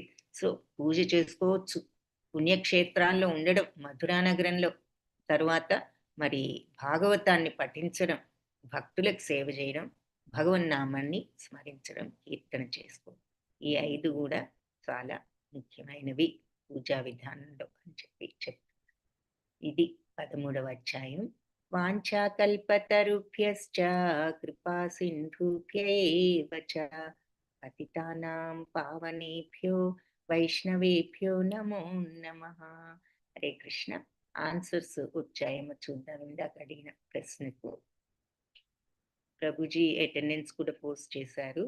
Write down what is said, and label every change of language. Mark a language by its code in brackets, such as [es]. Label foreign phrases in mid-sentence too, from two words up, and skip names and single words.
[te] సో పూజ చేసుకోవచ్చు, పుణ్యక్షేత్రాల్లో ఉండడం, మధురా నగరంలో, తరువాత మరి భాగవతాన్ని పఠించడం, భక్తులకు సేవ చేయడం, భగవన్నామాన్ని స్మరించడం, కీర్తన చేసుకోవడం, ఈ 5 కూడా చాలా ముఖ్యమైనవి పూజా విధానంలో అని చెప్తారు. ఇది 13వ అధ్యాయం. [sa] వాంఛాకల్పతరుభ్యశ్చ కృపా సింధుభ్యేవ చ పతితానాం పావనేభ్యో వైష్ణవేభ్యో నమో నమః. హరే కృష్ణ. [te] ఆన్సర్స్ వచ్చాయేమో చూద్దాం. ఇందాక అడిగిన ప్రశ్నకు ప్రభుజీ అటెండెన్స్ కూడా పోస్ట్ చేశారు.